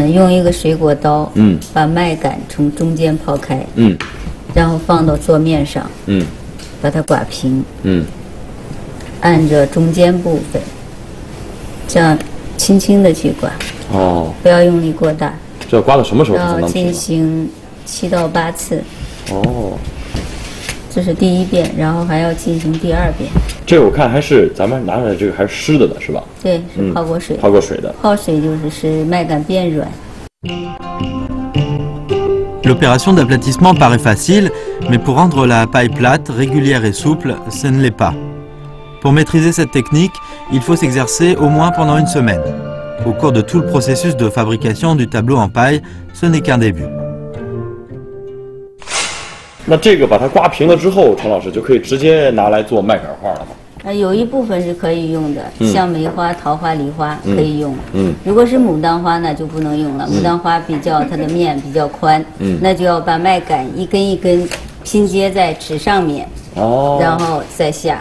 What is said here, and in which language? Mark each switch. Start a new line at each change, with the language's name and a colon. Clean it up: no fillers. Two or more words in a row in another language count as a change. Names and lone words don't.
Chinese: 用一个水果刀，把麦秆从中间刨开，然后放到桌面上，把它刮平，按着中间部分，这样轻轻的去刮，不要用力过大。这要刮到什么时候才能平？要进行7到8次。这是第一遍，然后还要进行第2遍。这个我看还是咱们拿出来这个还是湿的是吧？对，是泡过水。泡过水的。泡水就是使麦秆变软。
French: L'opération d'aplatissement paraît facile, mais pour rendre la paille plate, régulière et souple, ce ne l'est pas. Pour maîtriser cette technique, il faut s'exercer au moins pendant une semaine. Au cours de tout le processus de fabrication du tableau en paille, ce n'est qu'un début.
Chinese: 那这个把它刮平了之后，陈老师就可以直接拿来做麦秆画了吗？有一部分是可以用的，像梅花、桃花、梨花可以用。如果是牡丹花呢，就不能用了。牡丹花它的面比较宽，那就要把麦秆一根一根拼接在纸上面，然后再下。